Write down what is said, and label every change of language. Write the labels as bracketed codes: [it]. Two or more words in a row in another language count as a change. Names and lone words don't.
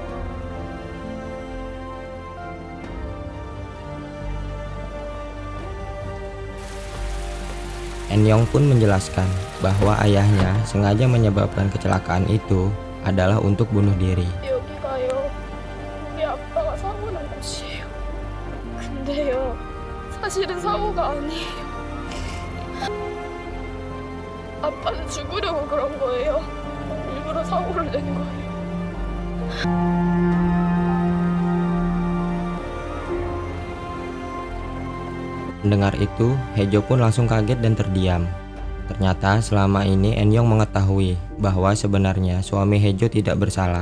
[id] Enyong pun menjelaskan bahwa ayahnya sengaja menyebabkan kecelakaan itu adalah untuk bunuh diri. [ko] 우리 아빠가 사고 난 곳이에요. 근데요, 사실은 사고가 아니에요. 아빠는 죽으려고 그런 거예요. 일부러 사고를 낸 거예요. [id] Mendengar itu, Hejo pun langsung kaget dan terdiam. Ternyata selama ini Enyong mengetahui bahwa sebenarnya suami Hejo tidak bersalah.